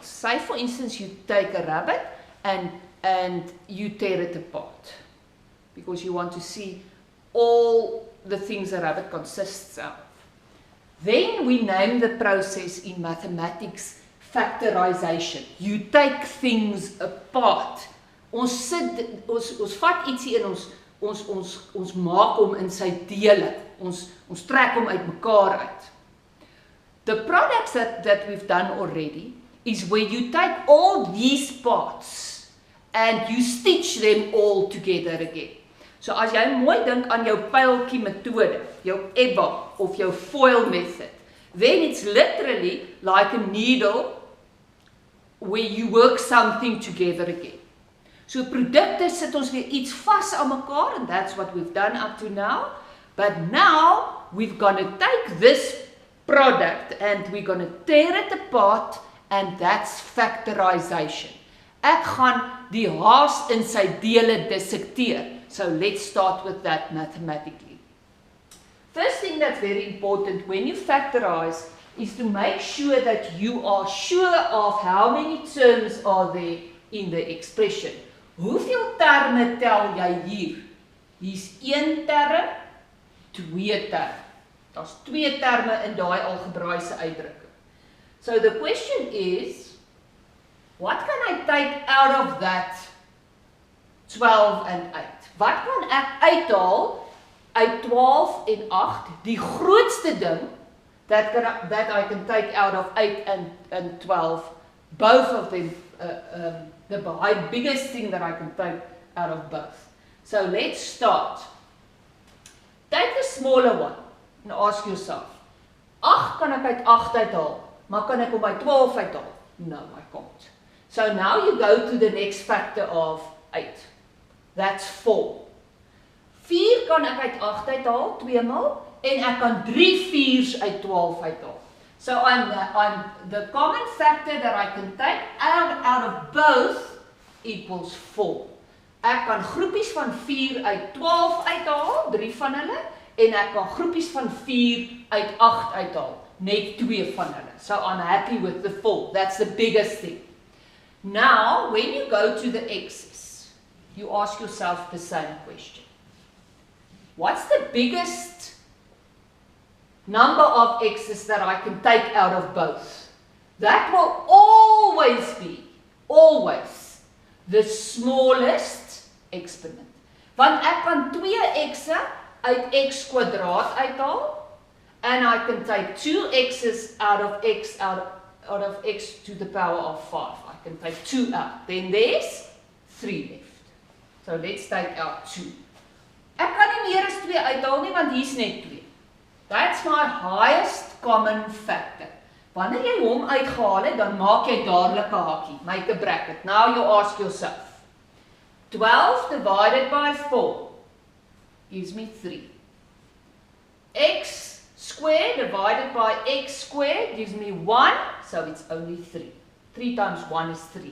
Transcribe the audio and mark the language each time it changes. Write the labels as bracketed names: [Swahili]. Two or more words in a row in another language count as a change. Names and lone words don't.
[English] Say for instance you take a rabbit and you tear it apart because you want to see all the things a rabbit consists of. Then we name the process in mathematics factorization. You take things apart. [Afrikaans] Ons vat ietsie in ons maak hom in sy dele. Ons trek hom uit mekaar uit. [English] The products that we've done already is where you take all these parts and you stitch them all together again. So [Afrikaans] as jy mooi dink aan jou pyltjie metode, jou EBA of jou FOIL [English] method, then it's literally like a needle where you work something together again. [Afrikaans] So produkte sit ons weer iets vas aan mekaar [English] and that's what we've done up to now. But now we've got to take this product and we're going to tear it apart and that's factorization. [Afrikaans] Ek gaan die haas in sy dele dissekteer. [English] So let's start with that mathematically. First thing that's very important when you factorize is to make sure that you are sure of how many terms are there in the expression. [Afrikaans] Hoeveel terme tel jy hier? Hier's 1 term, 2 term. Daar's 2 terme in daai algebraïese uitdrukking. [English] So the question is, what can I take out of that 12 and 8? [Afrikaans] Wat kan ek uithaal uit 12 en 8? Die grootste ding [English] that I can take out of 8 and 12, both of them, the biggest thing that I can take out of both. So let's start. Take the smaller one and ask yourself, 8 [Afrikaans] kan ek uit 8 uithaal, maar kan ek hom by 12 uithaal? [English] No, I can't. So now you go to the next factor of 8. That's 4. [Afrikaans] 4 kan ek uit 8 uithaal, 2 maal, en ek kan 3 4's uit 12 uithaal. [English] So I'm the common factor that I can take out of both equals 4. [Afrikaans] Ek kan groepies van 4 uit 12 uithaal, 3 van hulle, en ek kan groepies van 4 uit 8 uithaal, net 2 van hulle. [English] So I'm happy with the 4. That's the biggest thing. Now, when you go to the x's, you ask yourself the same question. What's the biggest number of x's that I can take out of both? That will always be, always, the smallest exponent. [Afrikaans] Want ek kan 2 x'e uit x kwadraat uithaal, [English] and I can take 2 x's out of x to the power of 5. I can take 2 out. Then there's 3 left. So let's take out 2. [Afrikaans] Ek kan nie meer as 2 uithaal nie, want hier's net 2. [English] That's my highest common factor. [Afrikaans] Wanneer jy hom uitgehaal het, dan maak jy dadelik 'n hakie. [English] Make a bracket. Now you ask yourself. 12 divided by 4 gives me 3. X squared divided by x squared gives me 1, so it's only 3. 3 times 1 is 3.